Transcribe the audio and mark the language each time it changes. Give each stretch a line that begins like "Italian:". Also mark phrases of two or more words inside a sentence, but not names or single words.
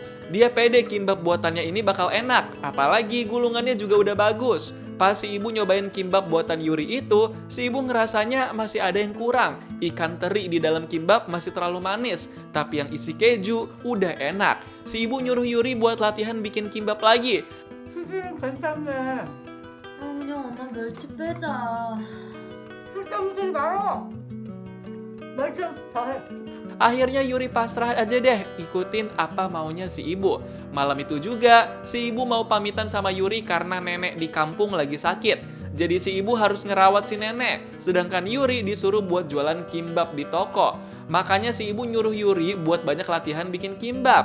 Indonesian: Dia pede kimbab buatannya ini bakal enak, apalagi gulungannya juga udah bagus. Pas si ibu nyobain kimbab buatan Yuri itu, si ibu ngerasanya masih ada yang kurang. Ikan teri di dalam kimbab masih terlalu manis, tapi yang isi keju udah enak. Si ibu nyuruh Yuri buat latihan bikin kimbab lagi.
Korean: 괜찮네. 그냥 엄마 멸치 빼자. 쓸데없는 소리 말어. 멸치 더해.
Indonesian: Akhirnya Yuri pasrah aja deh, ikutin apa maunya si ibu. Malam itu juga, si ibu mau pamitan sama Yuri karena nenek di kampung lagi sakit. Jadi si ibu harus ngerawat si nenek, sedangkan Yuri disuruh buat jualan kimbab di toko. Makanya si ibu nyuruh Yuri buat banyak latihan bikin kimbab.